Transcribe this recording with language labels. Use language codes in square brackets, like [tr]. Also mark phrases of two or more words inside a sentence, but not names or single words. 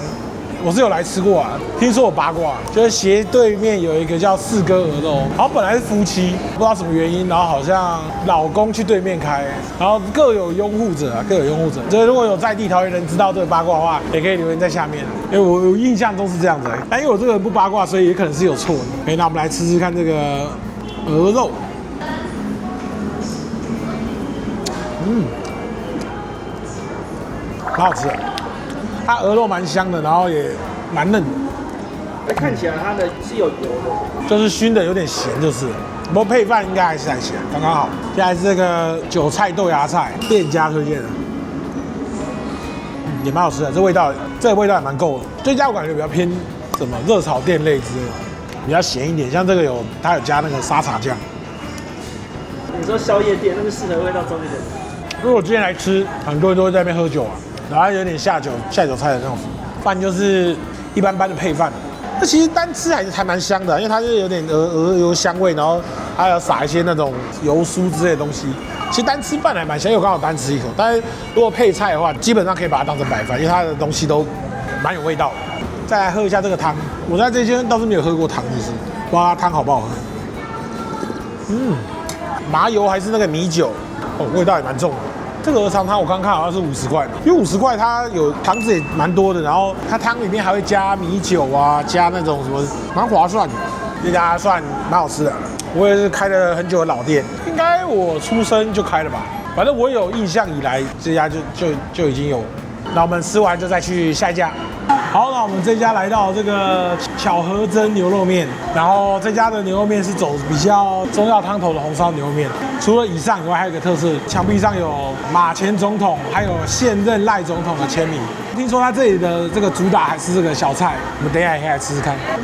[zh] 我是有來吃過啊，聽說我八卦，就是斜對面有一個叫四哥鵝肉，然後本來是夫妻，不知道什麼原因，然後好像老公去對面開，然後各有擁護者啊，各有擁護者。所以如果有在地桃園人知道這個八卦的話，也可以留言在下面，因為我印象中是這樣子。但因為我這個人不八卦，所以也可能是有錯的。OK，那我們來吃吃看這個鵝肉，蠻好吃的。它鵝肉蠻香的，然後也蠻嫩的。那看起來它的是有油的，就是燻的有點鹹，就是了。不過配飯應該還是很鹹，剛剛好。現在是這個韭菜豆芽菜，店家推薦的，也蠻好吃的。這味道也蠻夠的。這家我感覺比較偏什麼熱炒店類之類的，比較鹹一點。像這個它有加那個沙茶醬。你說宵夜店，那個適合味道重一點。如果今天來吃，很多人都會在那邊喝酒啊。然後有點下酒菜的那種飯，就是一般般的配飯。這其實單吃還蠻香的，因為它是有點鵝油香味，然後還有撒一些那種油酥之類的東西。其實單吃飯還蠻香，因為我剛好單吃一口。但是如果配菜的話，基本上可以把它當成白飯，因為它的東西都蠻有味道的。再來喝一下這個湯，我在這間倒是沒有喝過湯，就是不知道它湯好不好喝。麻油還是那個米酒，味道也蠻重的。這個鵝腸湯我剛看好像是50塊，因為50塊它有湯汁也蠻多的，然後它湯裡面還會加米酒啊，加那種什麼，蠻划算的。這家算蠻好吃的，我也是開了很久的老店，應該我出生就開了吧，反正我有印象以來這家就已經有。那我們吃完就再去下一家。好，那我們這家來到這個巧合珍牛肉麵，然後這家的牛肉麵是走比較中藥湯頭的紅燒牛肉麵。除了以上以外，還有一個特色，牆壁上有馬前總統還有現任賴總統的簽名。聽說他這裡的這個主打還是這個小菜，我們等一下也可以來吃吃看。